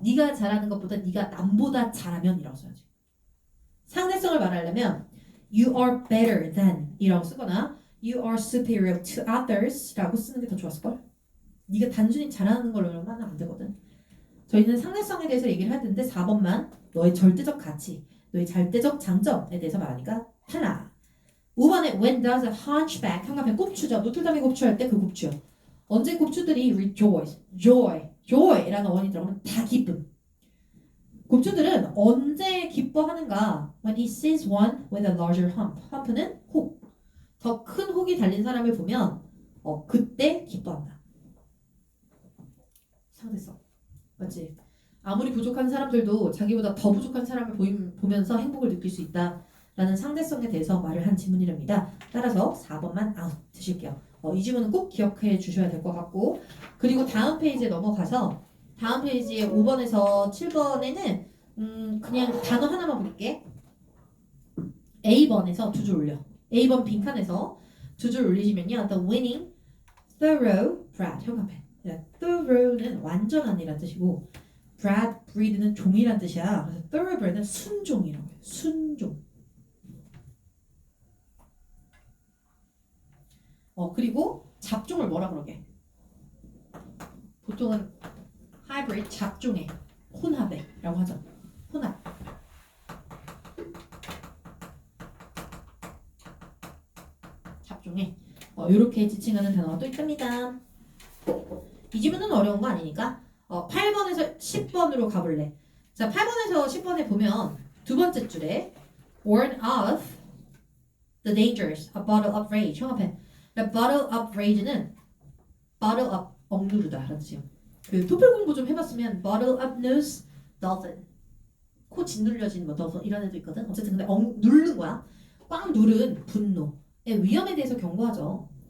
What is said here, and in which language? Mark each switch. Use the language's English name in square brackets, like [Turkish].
[Korean] 네가 잘하는 것보다 네가 남보다 잘하면 이라고 써야지. 상대성을 말하려면 [English] you are better than [Korean] 이라고 쓰거나 [English] you are superior to others [Korean] 라고 쓰는 게 더 좋았을걸? 네가 단순히 잘하는 걸로는 안 되거든. 저희는 상대성에 대해서 얘기를 하는데 4번만 너의 절대적 가치, 너의 절대적 장점에 대해서 말하니까 탈락. [English] 5번에 when does a hunchback [Korean] 형광펜 꼽추죠. 노틀담이 꼽추할 때 그 꼽추요. 언제 꼽추들이 rejoice, joy라는 어원이 들어가면 다 기쁨. 꼽추들은 언제 기뻐하는가? [English] When he sees one with a larger hump. [Korean] hump는 혹. 더 큰 혹이 달린 사람을 보면 그때 기뻐한다. 상대성. 맞지? 아무리 부족한 사람들도 자기보다 더 부족한 사람을 보면서 행복을 느낄 수 있다라는 상대성에 대해서 말을 한 지문이랍니다. 따라서 4번만 아웃 드실게요. 이 지문은 꼭 기억해 주셔야 될 것 같고 그리고 다음 페이지에 넘어가서 다음 페이지에 5번에서 7번에는 그냥 단어 하나만 볼게. A번에서 두 줄 올려. A번 빈칸에서 두 줄 올리시면요. [English] The winning, thoroughbred [Korean] 형광펜. thorough는 완전한이란 뜻이고 breed는 종이란 뜻이야. 그래서 thoroughbred는 순종이라고 해요. 순종. 그리고 잡종을 뭐라 그러게? 보통은 hybrid 잡종에 혼합에라고 하죠. 혼합. 잡종에 이렇게 지칭하는 단어가 또 있답니다. 이 지문은 어려운 거 아니니까 8번에서 10번으로 가볼래. 자, 8번에서 10번에 보면 두 번째 줄에 [English] warn of the dangers of bottle up rage. [Korean] 형광펜. [English] bottle up rage [Korean] 는 bottle up 억누르다 라는 뜻이에요. 그 토플 공부 좀 해봤으면 [English] bottle up nose dolphin [Korean] 코 짓눌려진 뭐 더 이런 애도 있거든. 어쨌든 근데 누른 거야. 꽉 누른 분노의 위험에 대해서 경고하죠.